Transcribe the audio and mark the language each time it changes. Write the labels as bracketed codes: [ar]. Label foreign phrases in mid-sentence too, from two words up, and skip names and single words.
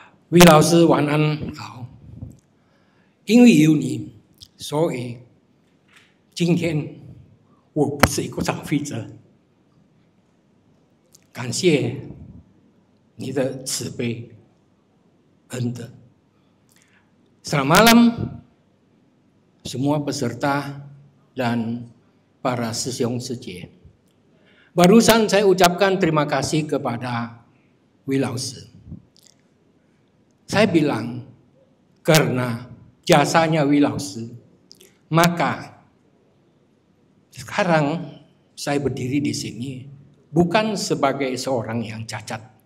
[zh] 魏老师晚安好，因为有你，所以今天我不是一个消费者。感谢你的慈悲恩德。 [id] Selamat malam semua peserta dan para sesiong seje. Barusan saya ucapkan terima kasih kepada Wi Lao Shi. Saya bilang karena jasanya Wi Lao Shi, maka sekarang saya berdiri di sini bukan sebagai seorang yang cacat.